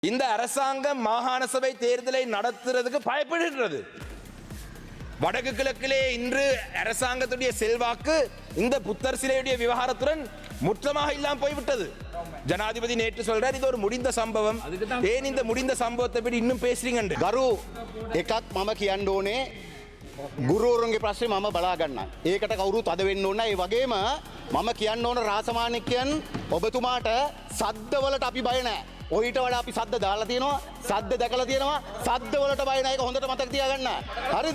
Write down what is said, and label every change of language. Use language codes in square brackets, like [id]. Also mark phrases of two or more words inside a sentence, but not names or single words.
[ta] இந்த அரசாங்கம் மாகாண சபை தேர்தலை நடத்துறதுக்கு பயப்படுகிறது. வடக்கு கிழக்கிலே இன்று அரசாங்கத்துடைய செல்வாக்கு இந்த புத்தர் சிலையுடைய விவகாரத்துடன் முற்றமாக இல்லாமல் போய்விட்டது. ஜனாதிபதி நேற்று சொல்றார் இது ஒரு முடிந்த சம்பவம். ஏன் இந்த முடிந்த சம்பவத்தை பற்றி இன்னும் பேசுறீங்க? [si] ගරු එකක් මම කියන්න ඕනේ ගුරුවරුන්ගේ ප්‍රශ්නේ මම බලා ගන්නම්. ඒකට කවුරුත් අද වෙන්න ඕන. ඒ වගේම මම කියන්න ඕන රාසමාණික්කයන් ඔබතුමාට සද්දවලට අපි බය නැහැ. ඔයිට වඩා අපි සද්ද දාලා තියෙනවා. සද්ද දැකලා තියෙනවා. සද්දවලට බය නැහැ. ඒක හොඳට මතක තියාගන්න. හරිද?